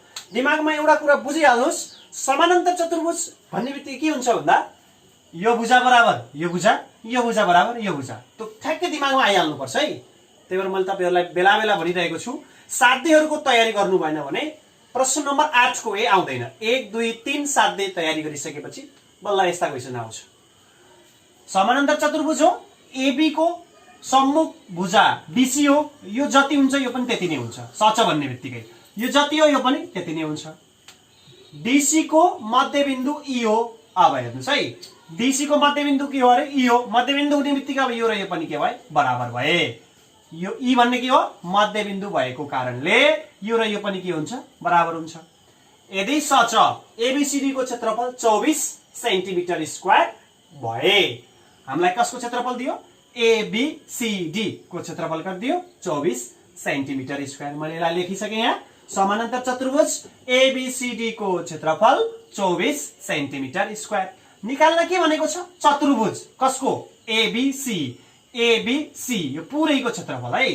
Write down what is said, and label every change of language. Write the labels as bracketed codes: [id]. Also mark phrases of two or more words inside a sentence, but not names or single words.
[ne] दिमागमा एउटा कुरा बुझिहाल्नुस् समानान्तर चतुर्भुज भन्ने बित्तिकै के हुन्छ भन्दा यो भुजा बराबर यो भुजा बराबर यो भुजा त्यो ठ्याक्कै दिमागमा आइहाल्नु पर्छ है। त्यही भएर मैले तपाईहरुलाई बेला बेला भनिरहेको छु साध्यहरूको तयारी गर्नु भएन भने प्रश्न नम्बर 8 को आउँदैन। 1 2 3 साध्य तयारी गरिसकेपछि बल्ल यस्ता क्वेशन आउँछ। समानान्तर चतुर्भुज हो AB को सम्मुख भुजा BC हो। यो जति हुन्छ यो पनि त्यति नै हुन्छ। सच भन्ने बित्तिकै यो जति हो यो पनि त्यति नै हुन्छ। DC को मध्यबिन्दु E हो। अब हेर्नुस् है DC को मध्यबिन्दु के हो अरे E हो। मध्यबिन्दु हुने बित्तिकै अब यो र यो पनि के भए बराबर भए। यो E भन्ने के हो मध्यबिन्दु भएको कारणले यो र यो पनि के हुन्छ बराबर हुन्छ। यदि सच ABCD को क्षेत्रफल 24 [en] centimeter square [ne] भए हामीलाई कसको क्षेत्रफल दियो ABCD को क्षेत्रफल कर दियो 24 [en] centimeter square. [ne] मैले यसलाई लेखिसके यहाँ समानान्तर चतुर्भुज ABCD को क्षेत्रफल 24 [en] centimeter square. [ne] निकाल्न के भनेको छ चतुर्भुज कसको ABC यो पुरैको क्षेत्रफल है।